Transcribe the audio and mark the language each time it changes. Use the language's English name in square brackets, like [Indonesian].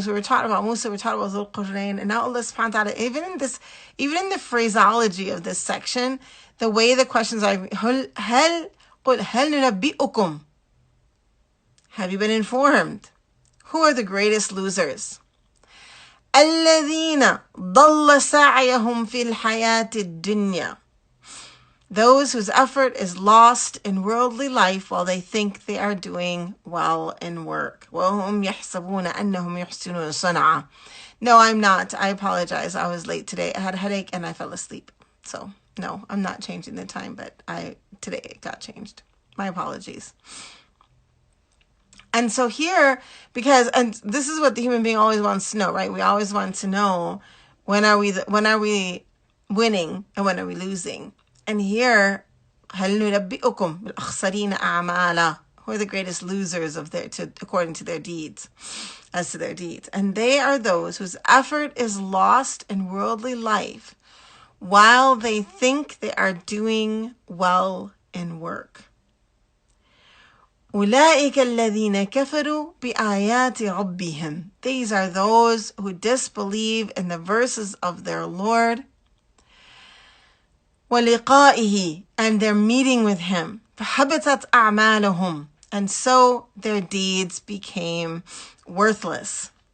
[English] So we were taught about Musa, we were taught about Dhul Qurnayn, and now Allah subhanahu wa ta'ala, even in the phraseology of this section, the way the questions are, [Arabic] هل ننبئكم? [English] Have you been informed? Who are the greatest losers? [Arabic] الذين ضل سعيهم في الحياة الدنيا. [English] Those whose effort is lost in worldly life while they think they are doing well in work. [Arabic] وهم يحسبون أنهم يحسنون صنعا. [English] No, I'm not. I apologize. I was late today. I had a headache and I fell asleep. So, no, I'm not changing the time, but today it got changed. My apologies. And so here, and this is what the human being always wants to know, right? We always want to know when are we winning and when are we losing? And here, [Arabic] هل ننبئكم بالأخسرين أعمالا? [English] Who are the greatest losers according to their deeds, as to their deeds? And they are those whose effort is lost in worldly life while they think they are doing well in work. [Arabic] أولئك الذين كفروا بآيات ربهم. [English] These are those who disbelieve in the verses of their Lord. [Arabic] وَلِقَائِهِ, [English] and their meeting with Him. [Arabic] فَحَبِطَتْ أَعْمَالُهُم, [English] and so their deeds became worthless.